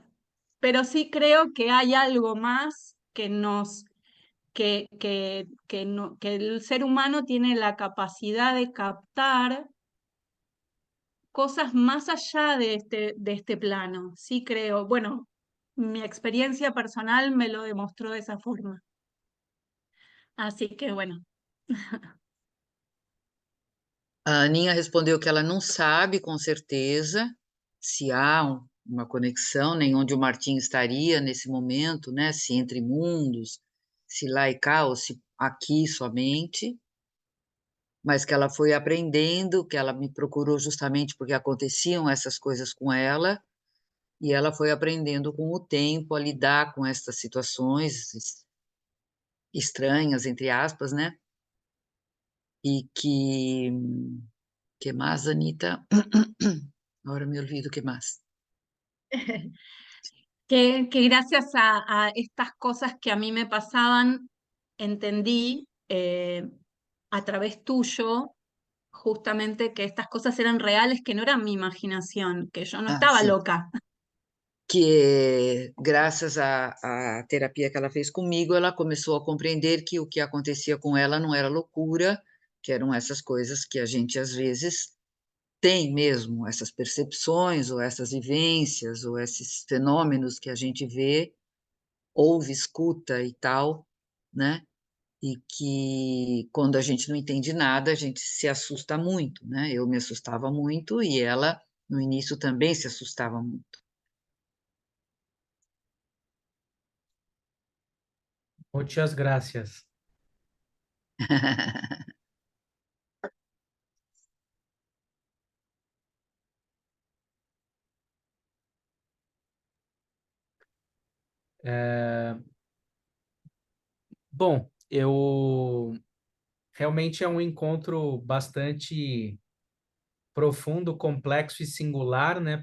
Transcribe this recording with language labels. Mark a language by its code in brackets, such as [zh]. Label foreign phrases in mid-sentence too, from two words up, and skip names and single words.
[es] Pero sí creo que hay algo más que el ser humano tiene la capacidad de captar cosas más allá de este plano. Sí creo. Bueno, mi experiencia personal me lo demostró de esa forma. Así que bueno. [pt] A Aninha respondeu que ela não sabe com certeza se há uma conexão, nem onde o Martim estaria nesse momento, né? Se entre mundos, se lá e cá, ou se aqui somente, mas que ela foi aprendendo, que ela me procurou justamente porque aconteciam essas coisas com ela, E ela foi aprendendo com o tempo a lidar com essas situações estranhas, entre aspas, né? E que mais, Anita? [es] Ahora me olvido, que más? Que gracias a estas cosas que a mí me pasaban, entendí a través tuyo justamente que estas cosas eran reales, que no eran mi imaginación, que yo no Ah, estaba [pt] sim. [es] loca. [pt] Que graças à terapia que ela fez comigo, ela começou a compreender que o que acontecia com ela não era loucura, que eram essas coisas que a gente às vezes tem mesmo, essas percepções ou essas vivências ou esses fenômenos que a gente vê, ouve, escuta e tal, né? E que quando a gente não entende nada, a gente se assusta muito, né? Eu me assustava muito e ela no início também se assustava muito. [es] Muchas gracias. [pt] Bom, eu realmente é um encontro bastante profundo, complexo e singular, né?